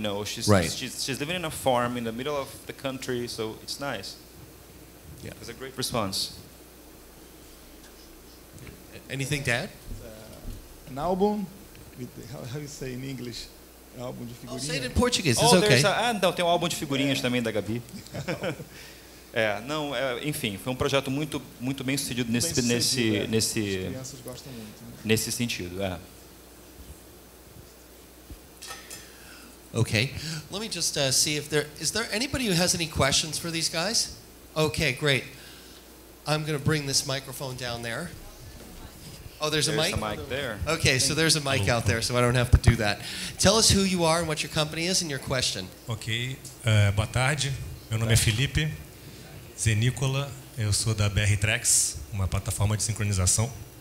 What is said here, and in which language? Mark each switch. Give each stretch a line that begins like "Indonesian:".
English: She's living in a farm in the middle of the country. So it's nice. Yeah, it's a great response. Anything to add? An album, with how you say in English?
Portuguese: Álbum de figurinhas.
English: I'll say it in Portuguese, it's okay.
Portuguese: Não, tem um álbum de figurinhas também da Gaby. Enfim, foi um projeto muito bem sucedido nesse crianças gostam muito, né? Nesse sentido.
English: Okay, let me just see if is there anybody who has any questions for these guys? Okay, great. I'm going to bring this microphone down there. Oh, there's a mic? There's a mic there. Okay, so there's a mic out there, so I don't have to do that. Tell us who you are and what your company is and your question.
Portuguese: Ok, boa tarde. Meu nome é Felipe Zenícola. Eu sou da BR Tracks, uma plataforma de sincronização.